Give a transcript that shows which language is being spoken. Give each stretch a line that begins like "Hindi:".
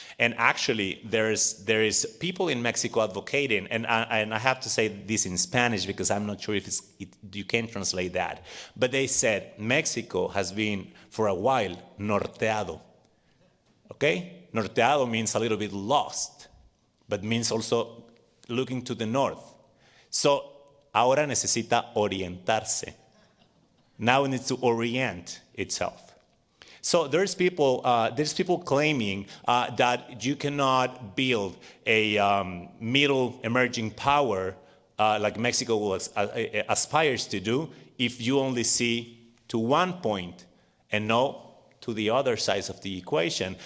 English: And actually, there is people in Mexico advocating, and I have to say this in Spanish because I'm not sure if you can translate that. But they said Mexico has been for a while norteado. Okay, norteado means a little bit lost, but means also looking to the north.
Spanish: So ahora necesita orientarse.
English: Now it needs to orient itself. So there's people claiming that you cannot build a middle emerging power like Mexico aspires to do if you only see to one point and not to the other sides of the equation.